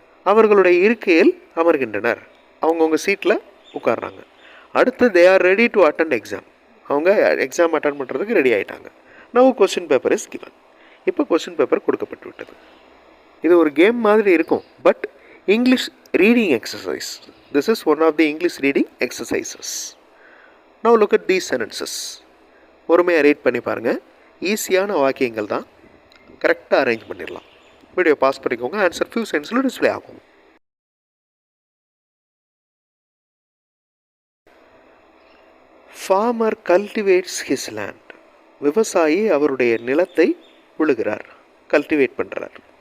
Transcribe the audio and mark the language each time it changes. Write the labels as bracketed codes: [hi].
[ta] அவர்களுடைய இருக்கையில் அமர்கின்றனர். அவங்கவுங்க சீட்டில் உட்கார்றாங்க. அடுத்து, [en] They are ready to attend exam. [ta] அவங்க எக்ஸாம் அட்டன் பண்ணுறதுக்கு ரெடி ஆகிட்டாங்க. [en] Now question paper is given. [ta] இப்போ கொஸ்டின் பேப்பர் கொடுக்கப்பட்டு விட்டது. இது ஒரு கேம் மாதிரி இருக்கும், but English reading exercise. [en] This is one of the English reading exercises. Now look at these sentences. [ta] பொறுமையாக ரீட் பண்ணி பாருங்கள். ஈஸியான வாக்கியங்கள் தான், கரெக்டாக அரேஞ்ச் பண்ணிடலாம். வீடியோ பாஸ் பண்ணிக்கோங்க. ஆன்சர் ஃபியூ செகண்ட்ஸில் டிஸ்பிளே ஆகும். [en] Farmer cultivates his land. [ta] விவசாயி அவருடைய நிலத்தை உழுகிறார், கல்டிவேட் பண்ணுறார்.